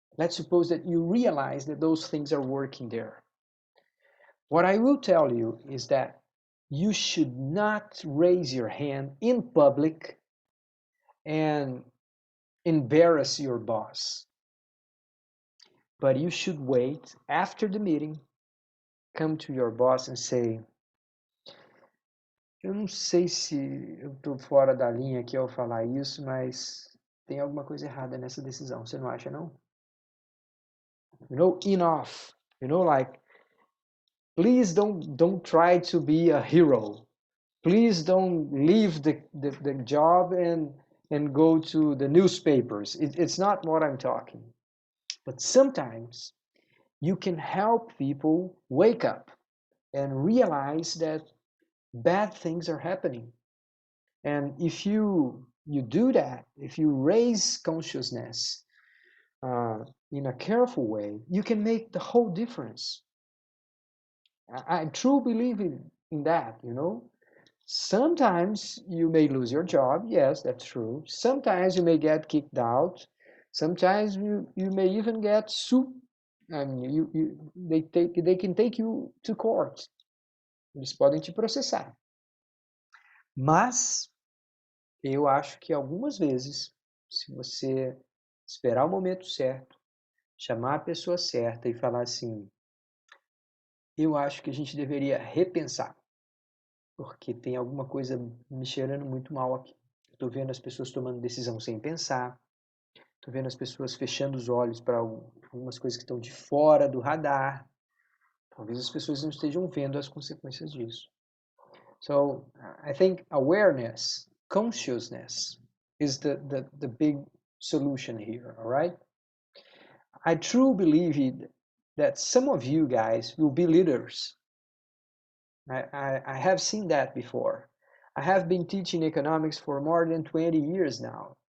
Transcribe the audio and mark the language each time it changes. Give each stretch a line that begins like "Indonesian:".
English: Let's suppose that you realize that those things are working there. What I will tell you is that you should not raise your hand in public and embarrass your boss. But you should wait after the meeting, come to your boss and say,
Portuguese: eu não sei se eu estou fora da linha aqui ao falar isso, mas tem alguma coisa errada nessa decisão. Você não acha, não?
English: Enough. Like, please don't try to be a hero. Please don't leave the job and go to the newspapers. It's not what I'm talking. But sometimes you can help people wake up and realize that bad things are happening. And if you do that, if you raise consciousness in a careful way, you can make the whole difference. I truly believe in that, Sometimes you may lose your job. Yes, that's true. Sometimes you may get kicked out. Sometimes you may even get sued. I mean, they can take you to court.
Portuguese: Eles podem te processar. Mas eu acho que algumas vezes, se você esperar o momento certo, chamar a pessoa certa e falar assim, eu acho que a gente deveria repensar, porque tem alguma coisa me cheirando muito mal aqui. Estou vendo as pessoas tomando decisão sem pensar, estou vendo as pessoas fechando os olhos para algumas coisas que estão de fora do radar. Talvez as pessoas não estejam vendo as consequências disso.
English: So I think awareness, consciousness is the big solution here, all right? I truly believe that some of you guys will be leaders. I have seen that before. I have been teaching economics for more than 20 years now.